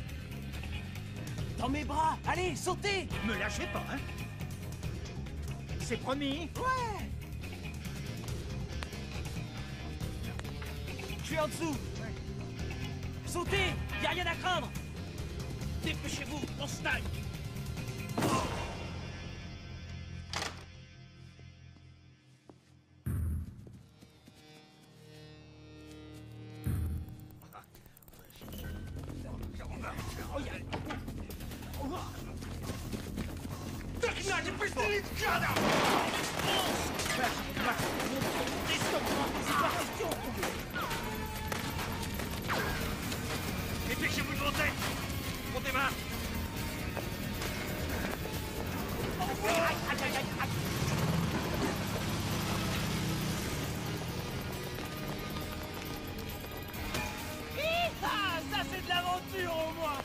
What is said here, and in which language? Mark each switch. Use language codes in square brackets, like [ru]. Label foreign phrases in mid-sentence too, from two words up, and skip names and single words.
[fr] Dans mes bras! Allez, sautez! Me lâchez pas, hein? C'est promis? Ouais! Je suis en dessous! Sautez! Y a rien à craindre! Dépêchez-vous, on snipe! [ru] Догнать и пристрелить гада! [fr] Dépêchez-vous de monter. On démarre. Ah, ça c'est de l'aventure au moins!